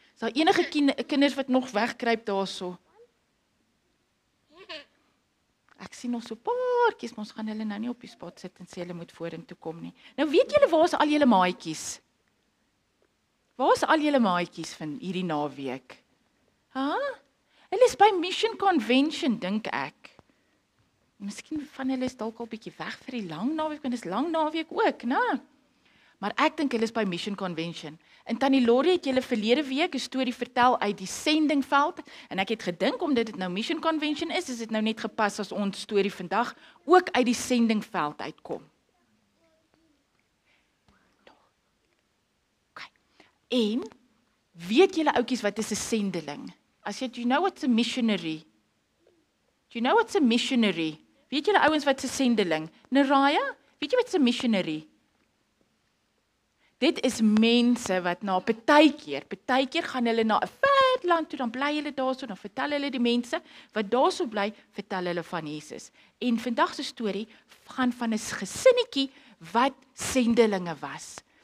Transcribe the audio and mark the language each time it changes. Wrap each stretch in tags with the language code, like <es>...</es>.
<af>Is daar enige kinders wat nog wegkruip daarso? Ek sien nog so paartjies, maar ons gaan hulle nou nie op die spot sit en sê hulle moet vorentoe kom nie. Nou weet julle waar is al julle maatjies? Waar is al julle maatjies van hierdie naweek? Hulle is by Mission Convention, dink ek. Miskien van hulle is dalk al bietjie weg vir die lang naweek, want dit is lang naweek ook, né? Maar ek dink hulle is by Mission Convention. En Tannie Lori het julle verlede week 'n storie vertel uit die sendingveld, en ek het gedink omdat dit nou Mission Convention is dit nou net gepas as ons storie vandag ook uit die sendingveld uitkom. Okay. En weet julle oudjies wat is 'n sendeling?</af> <en>Do you know what's a missionary? Do you know what's a missionary?</en> <af>Weet julle ouens wat 'n sendeling? Naraya, weet jy wat 'n missionary? Dit is mense wat na partykeer gaan hulle na 'n ver land toe, dan bly hulle daarso, dan vertel hulle die mense wat daarso bly, vertel hulle van Jesus. En vandag se storie gaan van 'n gesinnetjie wat sendelinge was.</af>